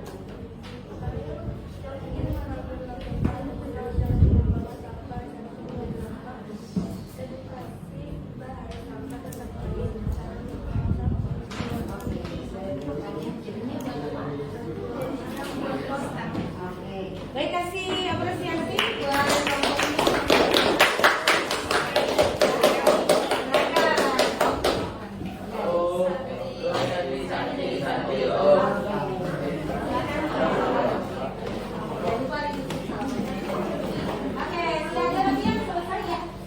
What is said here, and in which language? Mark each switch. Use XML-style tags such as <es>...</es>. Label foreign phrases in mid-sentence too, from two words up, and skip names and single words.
<id>Kalian ingin melakukan penjelasan membawa sampah dan membuang sampah, edukasi bahaya sampah tetap baik. Oke, baik, kasih apresiasi buat kelompok ini. Om Swastiastu. Om. Oke, sudah ada yang selesai ya?</id>